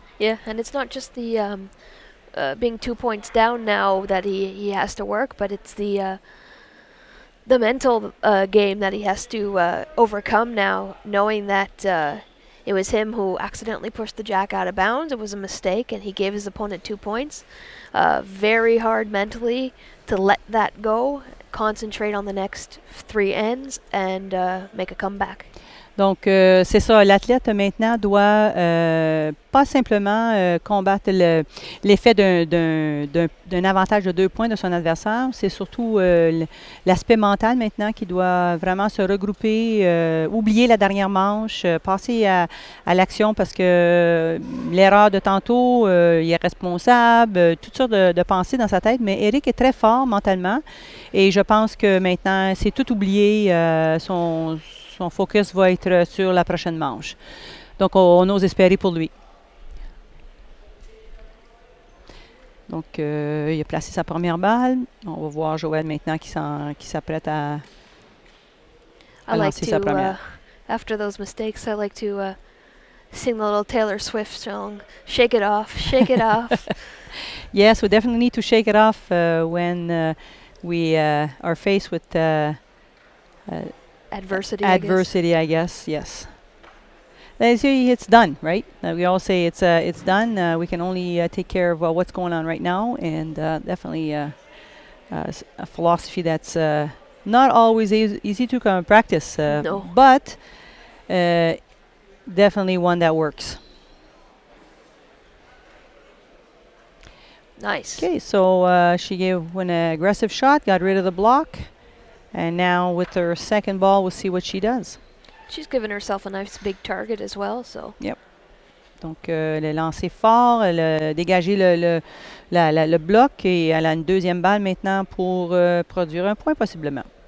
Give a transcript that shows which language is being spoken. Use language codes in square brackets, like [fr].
[en] Yeah, and it's not just the being 2 points down now that he has to work, but it's the mental game that he has to overcome now, knowing that it was him who accidentally pushed the jack out of bounds. It was a mistake, and he gave his opponent 2 points. Very hard mentally to let that go, concentrate on the next 3 ends, and make a comeback. [fr] Donc, c'est ça. L'athlète, maintenant, doit pas simplement combattre l'effet d'un avantage de 2 points de son adversaire. C'est surtout l'aspect mental, maintenant, qui doit vraiment se regrouper, oublier la dernière manche, passer à l'action, parce que l'erreur de tantôt, il est responsable, toutes sortes de pensées dans sa tête. Mais Eric est très fort mentalement, et je pense que maintenant, c'est tout oublié. Son focus va être sur la prochaine manche. Donc, on ose espérer pour lui. Donc, il a placé sa première balle. On va voir Joëlle maintenant qui s'apprête à lancer sa première. [en] After those mistakes, I like to sing the little Taylor Swift song, Shake It Off, Shake It Off. Yes, we definitely need to shake it off when we are faced with Adversity, I guess, yes. They say it's done, right? We all say it's done. We can only take care of what's going on right now, and definitely a philosophy that's not always easy to practice, No. but definitely one that works. Nice. Okay, so she gave an aggressive shot, got rid of the block, and now with her second ball, we'll see what she does. She's given herself a nice big target as well, so. Yep. [fr] Donc, elle a lancé fort, elle a dégagé le bloc et elle a une deuxième balle maintenant pour produire un point possiblement.